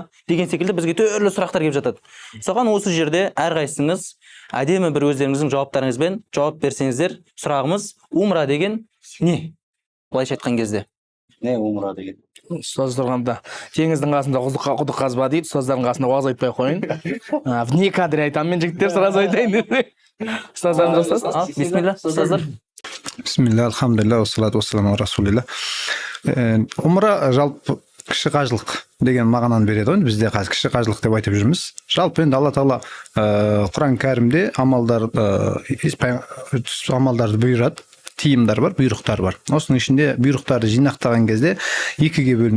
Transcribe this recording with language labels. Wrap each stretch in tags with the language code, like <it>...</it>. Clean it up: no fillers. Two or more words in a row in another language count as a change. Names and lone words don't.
<kk>Деген секілді бізге түрлі сұрақтар келіп жатады. Соған осы жерде әрқайсыңыз әдемі бір өздеріңіздің жауаптарыңызбен жауап берсеңіздер, сұрағымыз умра деген не? Былайша айтқан кезде. Не умра деген? Ұстаз тұрғанда теңіздің қасында құдық қазба дейді, ұстаздардың қасында уағыз айтпай қойын.</kk> <ru>Вне кадре</ru> <kk>айтамын мен, жігіттер, сразу айтайын. Ұстаздарымыз ұстаз. Бисмилля, ұстаздар.</kk> <ar>بسم الله، الحمد لله, الصلاة والسلام رسول الله.</ar> <kk>Умра жалпы кіші қажылық деген мағынаны береді ғой. Бізде қазір кіші қажылық деп айтып жүрміз. Жалпы енді Алла Тағала Құран кәрімде амалдарды бұйырады. Тиымдар бар, бұйрықтар бар. Осының ішінде бұйрықтарды жинақтаған кезде екіге бөлінеді.</kk>